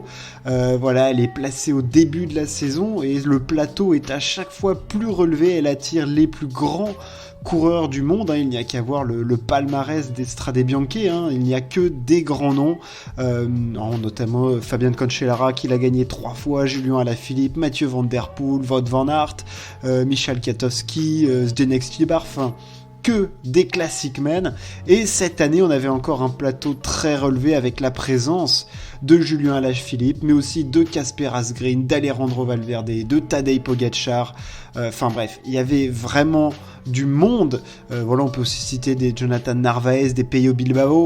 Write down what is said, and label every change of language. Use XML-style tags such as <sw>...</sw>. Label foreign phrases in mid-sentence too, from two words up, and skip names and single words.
<fr>Elle est placée au début de la saison et le plateau est à chaque fois plus relevé, elle attire les plus grands coureurs du monde, il n'y a qu'à voir le palmarès des Strade Bianche, il n'y a que des grands noms, notamment Fabian Cancellara qui l'a gagné 3 fois, Julien Alaphilippe, Mathieu Van Der Poel, Wout van Aert, Michal Kwiatkowski, Zdeněk Stybar, que des</fr> <en>classic men.</en> <fr>Et cette année, on avait encore un plateau très relevé avec la présence de Julien Alaphilippe, mais aussi de Kasper Asgreen, d'Alejandro Valverde, de Tadej Pogačar. Il y avait vraiment du monde. On peut aussi citer des Jonathan Narvaez, des Pello Bilbao.</fr>